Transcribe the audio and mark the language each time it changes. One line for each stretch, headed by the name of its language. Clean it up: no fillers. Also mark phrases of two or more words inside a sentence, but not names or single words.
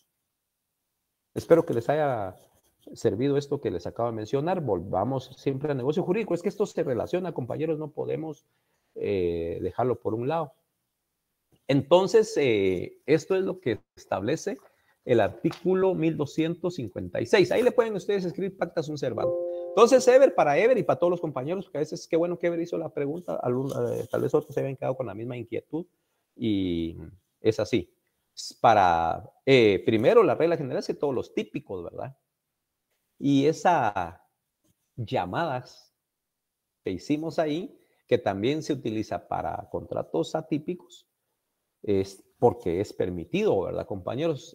Spanish: Espero que les haya servido esto que les acabo de mencionar. Volvamos siempre al negocio jurídico. Es que esto se relaciona, compañeros, no podemos dejarlo por un lado. Entonces, esto es lo que establece el artículo 1256. Ahí le pueden ustedes escribir
Latin: pacta sunt servanda.
Spanish: Entonces, Ever, para Ever y para todos los compañeros, porque a veces qué bueno que Ever hizo la pregunta, tal vez otros se habían quedado con la misma inquietud, y es así. Para, primero, la regla general es que todos los típicos, ¿verdad? Y esas llamadas que hicimos ahí, que también se utiliza para contratos atípicos, es porque es permitido, ¿verdad, compañeros?